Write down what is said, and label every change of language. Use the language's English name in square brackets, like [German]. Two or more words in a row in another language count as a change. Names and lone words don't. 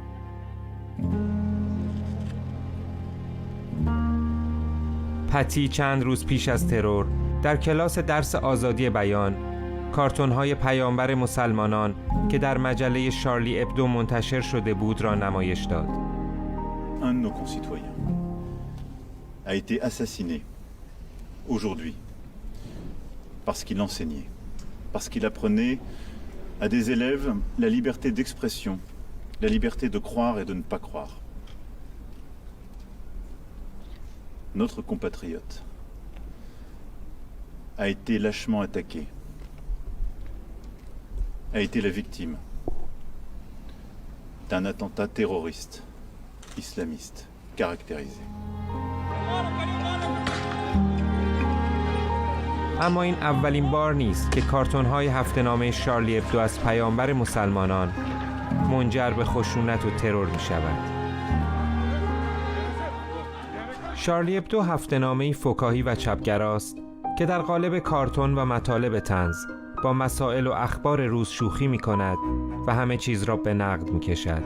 [Persian] پتی چند روز پیش از ترور در کلاس درس آزادی بیان کارتون‌های پیامبر مسلمانان که در مجله شارلی ابدو منتشر شده بود را نمایش داد. [French] Un de nos concitoyens a été assassiné aujourd'hui parce qu'il enseignait, parce qu'il apprenait à des élèves la liberté d'expression, la liberté de croire et de ne pas croire. Notre compatriote a été lâchement attaqué, a été la victime d'un attentat terroriste islamiste caractérisé. [Persian] اما این اولین بار نیست که کارتون‌های هفته‌نامه شارلی ابدو از پیامبر مسلمانان منجر به خشونت و ترور می‌شود. شارلی ابدو هفته‌نامه‌ای فکاهی و چپگراست که در قالب کارتون و مطالب طنز با مسائل و اخبار روز شوخی می‌کند و همه چیز را به نقد می‌کشد.